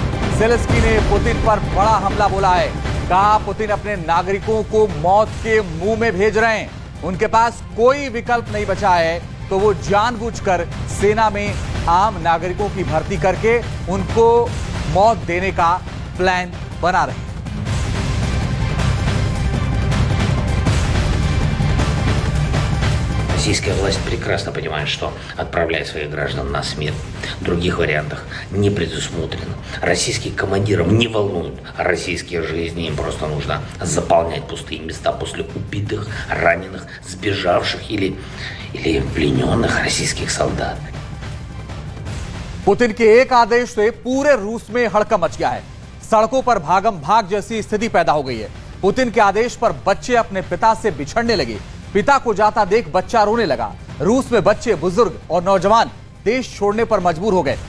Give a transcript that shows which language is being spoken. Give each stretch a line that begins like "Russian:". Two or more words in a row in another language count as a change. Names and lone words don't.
Hindi: ज़ेलेंस्की ने पुतिन पर बड़ा हमला बोला है। कहा पुतिन अपने नागरिकों को मौत के मुंह में भेज रहे हैं। उनके पास कोई विकल्प नहीं बचा है, तो वो जानबूझकर सेना में आम नागरिकों की भर्ती करके उनको मौत देने का प्लान बना रहे हैं।
Russian: Российская власть прекрасно понимает, что отправляет своих граждан на смерть. Других вариантов не предусмотрено. Российских командиров не волнуют российские жизни. Им просто нужно заполнять пустые места после убитых, раненых, сбежавших или плененных российских солдат.
Hindi: पुतिन के एक आदेश से पूरे रूस में हड़कंप मच गया है। सड़कों पर भागम भाग जैसी स्थिति पैदा हो गई है। पुतिन के आदेश पर बच्चे अपने पिता से बिछड़ने लगे। पिता को जाता देख बच्चा रोने लगा। रूस में बच्चे, बुजुर्ग और नौजवान देश छोड़ने पर मजबूर हो गए।